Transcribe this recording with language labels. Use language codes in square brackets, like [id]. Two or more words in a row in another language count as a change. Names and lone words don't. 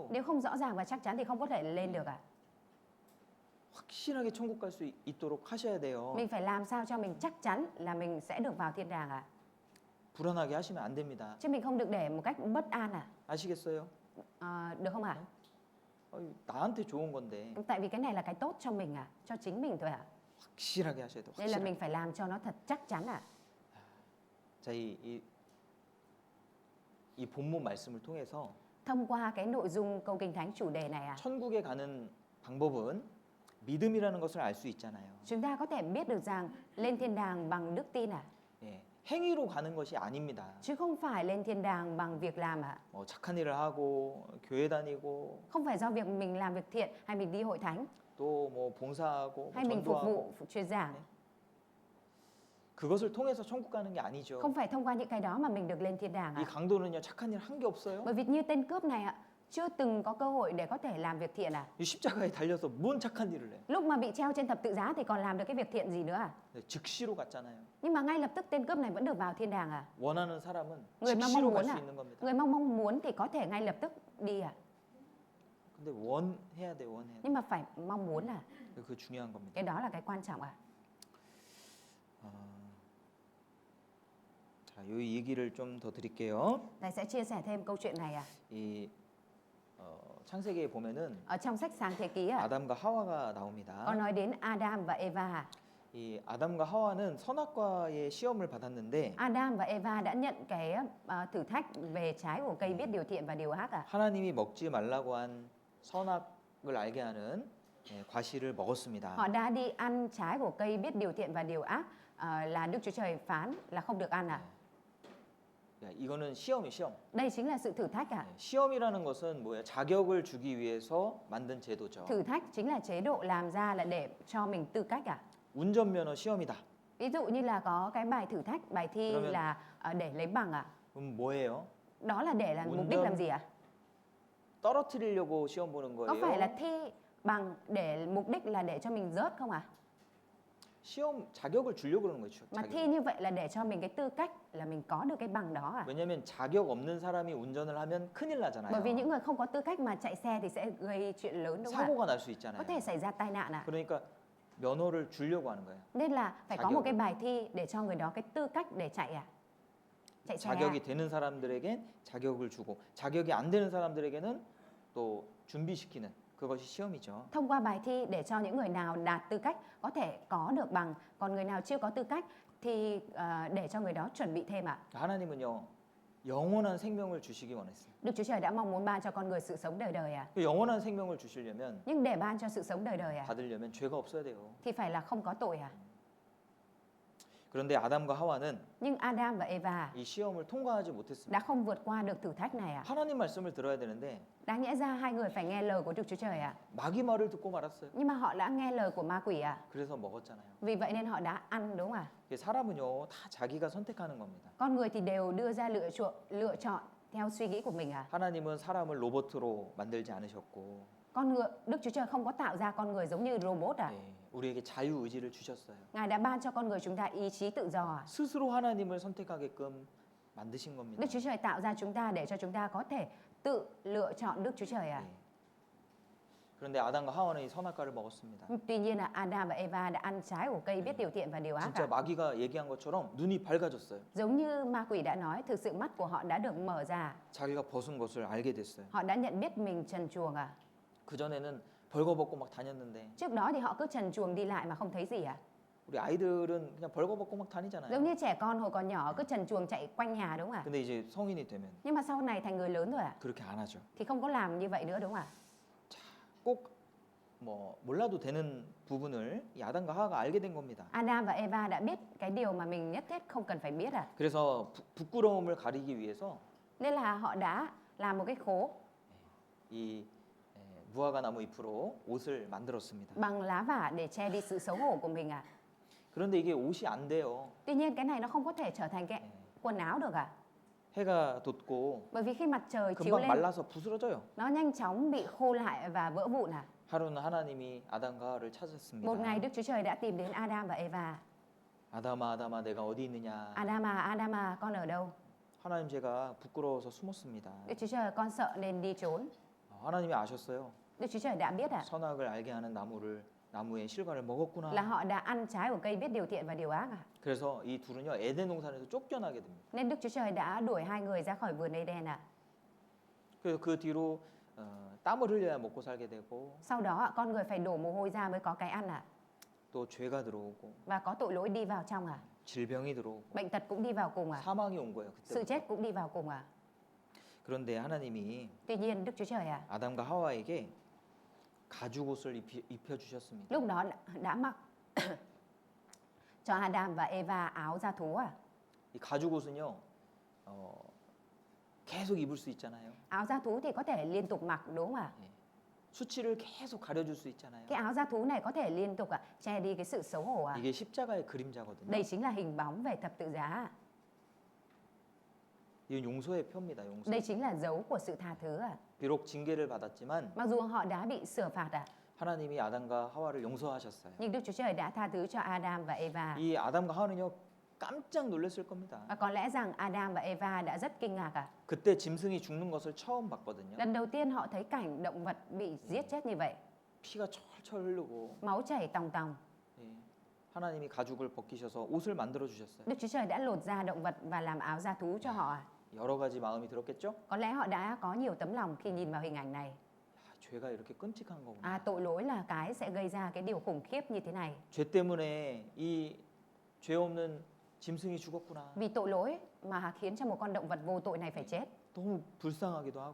[vi] Nếu không rõ ràng và chắc chắn thì không có thể lên được [ko] 확실하게 천국 갈 수 있도록 하셔야 돼요. [vi] Mình phải làm sao cho mình chắc chắn là mình sẽ được vào thiên đàng [ko] 불안하게 하시면 안 됩니다. [vi] Chứ mình không được để một cách bất an [ko] 아시겠어요? [vi] Được không [ko] 나한테 좋은 건데 [vi] Tại vì cái này là cái tốt cho mình Cho chính mình thôi [ko] 확실하게 하셔야 돼요. [vi] Nên là [ko] 확실하게. [vi] mình phải làm cho nó thật chắc chắn [ko] 자, 이 본문 말씀을 통해서 [vi] Thông qua cái nội dung câu Kinh Thánh chủ đề này [ko] 천국에 가는 방법은 믿음이라는 것을 알 수 있잖아요. [vi] Chúng ta có thể biết được rằng lên thiên đàng bằng đức tin [ko] 예, 행위로 가는 것이 아닙니다. [vi] chứ không phải lên thiên đàng bằng việc làm ạ. [ko] 뭐 착한 일을 하고 교회 다니고 [vi] Không phải do việc mình làm việc thiện hay mình đi hội thánh [ko] 또 뭐 봉사하고 뭐 [vi] hay mình phục [ko] 전도하고 [vi] vụ truyền giảng. [ko] 그것을 통해서 천국 가는 게 아니죠. [vi] Không phải thông qua những cái đó mà mình được lên thiên đàng [ko] 이 [vi] ạ. [ko] 강도는요 착한 일 한 게 없어요. [vi] Bởi vì như tên cướp này ạ, chưa từng có cơ hội để có thể làm việc thiện à. [ko] 이 십자가에 달려서 뭔 착한 일을 해? [vi] Lúc mà bị treo trên thập tự giá thì còn làm được cái việc thiện gì nữa à? [ko] 즉시로 갔잖아요. [vi] Nhưng mà ngay lập tức tên cướp này vẫn được vào thiên đàng à? [ko] 원하는 사람은 [vi] Người mà mong [ko] 즉시로 갈 [vi] muốn [ko] 수 [vi] à? [ko] 있는 겁니다. [vi] Người mong muốn thì có thể ngay lập tức đi à? [ko] 근데 원해야 돼, 원해야 돼. [vi] Nhưng mà phải mong muốn à? [ko] 그 중요한 겁니다. [vi] Cái đó là cái quan trọng à? [ko] 자, 이 얘기를 좀 더 드릴게요. [vi] Thầy sẽ chia sẻ thêm câu chuyện này à? [ko] 이 창세기에 보면은 [vi] Ở trong sách Sáng Thế Ký à, [ko] 아담과 하와가 [vi] có [ko] 나옵니다. [vi] nói đến Adam và Eva à? [ko] 이 아담과 하와는 선악과의 시험을 받았는데 [vi] Adam và Eva đã nhận cái thử thách về trái của cây biết điều thiện và điều ác à? [ko] 하나님이 먹지 말라고 한 선악을 알게 하는 과실을 먹었습니다. [vi] Họ đã đi ăn trái của cây biết điều thiện và điều ác là Đức Chúa Trời phán là không được ăn à? [ko] 야, 이거는 시험이 시험. [vi] Đây chính là sự thử thách à? [ko] 시험이라는 것은 뭐예요? 자격을 주기 위해서 만든 제도죠. [vi] Thử thách chính là chế độ làm ra là để cho mình tư cách à? [ko] 운전면허 시험이다. [vi] Ví dụ như là có cái bài thử thách, bài thi [ko] 그러면- [vi] là để lấy bằng à? [ko] 그럼 뭐예요? [vi] Đó là để là mục [ko] 운전- [vi] đích làm gì ạ? [ko] 떨어뜨리려고 시험 보는 [vi] Có phải là [ko] 거예요? [vi] thi bằng để mục đích là để cho mình rớt không ạ? [ko] 시험 자격을 주려고 그러는 거죠. [vi] Mà [ko] 자격. [vi] thi như vậy là để cho mình cái tư cách là mình có được cái bằng đó à? [ko] 왜냐하면 자격 없는 사람이 운전을 하면 큰일 나잖아요. [vi] Bởi vì những người không có tư cách mà chạy xe thì sẽ gây chuyện lớn đúng không ạ? [ko] 사고가 날 수 [vi] Có [ko] 있잖아요. [vi] thể xảy ra tai nạn ạ. [ko] 그러니까 면허를 주려고 하는 거예요. [vi] Nên là phải có một [ko] 자격을. [vi] cái bài thi để cho người đó cái tư cách để chạy à? Chạy xe à? [ko] 자격이 되는 사람들에겐 자격을 주고 자격이 안 되는 사람들에게는 또 준비시키는 그것이 시험이죠. [vi] Thông qua bài thi để cho những người nào đạt tư cách có thể có được bằng, còn người nào chưa có tư cách thì để cho người đó chuẩn bị thêm ạ. [ko] 하나님은요 영원한 생명을 주시기 원했어요. [vi] Đức Chúa Trời đã mong muốn ban cho con người sự sống đời đời à? [ko] 그 영원한 생명을 주시려면 [vi] Nhưng để ban cho sự sống đời đời à? [ko] 받으려면 죄가 없어야 돼요. [vi] Thì phải là không có tội à? [ko] 그런데 아담과 하와는 [vi] Nhưng Adam và Eva [ko] 이 시험을 통과하지 못했습니다. [vi] đã không vượt qua được thử thách này à? [ko] 하나님 말씀을 들어야 되는데 [vi] Đáng nhẽ ra hai người phải nghe lời của Đức Chúa Trời à? [ko] 마귀 말을 듣고 말았어요. [vi] Nhưng mà họ đã nghe lời của ma quỷ à? [ko] 그래서 먹었잖아요. [vi] Vì vậy nên họ đã ăn đúng không ạ? [ko] 이게 사람은요 다 자기가 선택하는 겁니다. [vi] Con người thì đều đưa ra lựa chọn theo suy nghĩ của mình à? [ko] 하나님은 사람을 로봇으로 만들지 않으셨고 [vi] Con người, Đức Chúa Trời không có tạo ra con người giống như robot à? [ko] 예, 우리에게 자유 의지를 주셨어요. [vi] Ngài đã ban cho con người chúng ta ý chí tự do à? [ko] 스스로 하나님을 선택하게끔 만드신 겁니다. [vi] Đức Chúa Trời tạo ra chúng ta để cho chúng ta có thể tự lựa chọn Đức Chúa Trời à? [ko] 예. 그런데 아담과 하와는 이 선악과를 먹었습니다. [vi] Tuy nhiên là Adam và Eva đã ăn trái của cây biết điều thiện và điều ác [ko] 진짜 [vi] à? [ko] 마귀가 얘기한 것처럼 눈이 밝아졌어요. [vi] Giống như ma quỷ đã nói, thực sự mắt của họ đã được mở ra. [ko] 자기가 벗은 것을 알게 됐어요. [vi] Họ đã nhận biết mình trần truồng à? [ko] 그 전에는 벌거벗고 막 다녔는데 [vi] Trước đó thì họ cứ trần truồng đi lại mà không thấy gì à? [ko] 우리 아이들은 그냥 벌거벗고 막 [vi] Giống [ko] 다니잖아요. [vi] như trẻ con hồi còn nhỏ cứ trần truồng chạy quanh nhà đúng không ạ? [ko] 근데 이제 성인이 되면 [vi] Nhưng mà sau này thành người lớn rồi à? [ko] 그렇게 안 하죠. [vi] Thì không có làm như vậy nữa đúng không ạ? [ko] 꼭 뭐 몰라도 되는 부분을 이 아담과 하와가 알게 된 겁니다. [vi] Adam và Eva đã biết cái điều mà mình nhất thiết không cần phải biết à? [ko] 그래서 부끄러움을 가리기 위해서 [vi] Nên là họ đã làm một cái khố [ko] 이 무화과 나무 잎으로 옷을 만들었습니다. [vi] bằng lá vả để che đi sự xấu hổ của mình à? [ko] 그런데 이게 옷이 안 돼요. [vi] Tuy nhiên cái này nó không có thể trở thành cái quần áo được à? [ko] 해가 돋고 [vi] Bởi vì khi mặt trời chiếu [ko] 금방 [vi] lên [ko] 말라서 부스러져요. [vi] nó nhanh chóng bị khô lại và vỡ vụn à? [ko] 하루는 하나님이 아담과 하와를 찾았습니다. [vi] Một ngày Đức Chúa Trời đã tìm đến Adam và Eva. [ko] 아담아 아담아 내가 어디 있느냐. [vi] Adam à, con ở đâu? [ko] 하나님 제가 부끄러워서 숨었습니다. [vi] Đức Chúa Trời, con sợ nên đi trốn. [ko] 하나님이 아셨어요. [vi] Đức Chúa Trời đã biết à? [ko] 선악을 알게 하는 나무의 실과를 먹었구나. [vi] Là họ đã ăn trái của cây biết điều thiện và điều ác à? [ko] 그래서 이 둘은요 에덴 동산에서 쫓겨나게 됩니다. [vi] Nên Đức Chúa Trời đã đuổi hai người ra khỏi vườn Eden à? [ko] 그래서 그 뒤로 땀을 흘려야 먹고 살게 되고 [vi] Sau đó con người phải đổ mồ hôi ra mới có cái ăn à? [ko] 또 죄가 들어오고 [vi] Và có tội lỗi đi vào trong à? [ko] 질병이 들어오고 [vi] Bệnh tật cũng đi vào cùng à? [ko] 사망이 온 거예요. [vi] Sự [ko] 그때. [vi] chết cũng đi vào cùng à? [ko] 그런데 하나님이 [vi] Tuy nhiên Đức Chúa Trời à? [ko] 아담과 하와에게 가죽 옷을 입혀 주셨습니다. [vi] Lúc đó đã mặc cho Adam và Eva áo da thú à? [ko] 이 가죽 옷은요, 계속 입을 수 있잖아요. [vi] Áo da thú thì có thể liên tục mặc đúng không ạ? [ko] 예. 수치를 계속 가려줄 수 있잖아요. [vi] Cái áo da thú này có thể liên tục che đi cái sự xấu hổ à? [ko] 이게 십자가의 그림자거든요. [vi] Đây chính là hình bóng về thập tự giá. [ko] 이건 용서의 표입니다. 용서. [vi] Đây chính là dấu của sự tha thứ à? [ko] 비록 징계를 받았지만 [vi] Mặc dù họ đã bị sửa phạt à, [ko] 하나님이 아담과 하와를 용서하셨어요. [vi] nhưng Đức Chúa Trời đã tha thứ cho Adam và Eva. [ko] 이 아담과 하와는요, 깜짝 놀랐을 겁니다. [vi] Và có lẽ rằng Adam và Eva đã rất kinh ngạc à? [ko] 그때 짐승이 죽는 것을 처음 봤거든요. [vi] Lần đầu tiên họ thấy cảnh động vật bị giết chết như vậy, [ko] 피가 철철 흐르고, [vi] máu chảy tòng tòng. [ko] 예. 하나님이 가죽을 벗기셔서 옷을 만들어 주셨어요. [vi] Đức Chúa Trời đã lột da động vật và làm áo da thú cho họ à? [ko] 여러 가지 마음이 들었겠죠? [vi] Có lẽ họ đã có nhiều tấm lòng khi nhìn vào hình ảnh này. [ko] 야, 죄가 이렇게 끔찍한 거구나. [vi] À, tội lỗi là cái sẽ gây ra cái điều khủng khiếp như thế này. [ko] 죄 때문에 이 죄 없는 짐승이 죽었구나. [vi] Vì tội lỗi mà khiến cho một con động vật vô tội này phải chết. [ko] 너무 불쌍하기도 하고,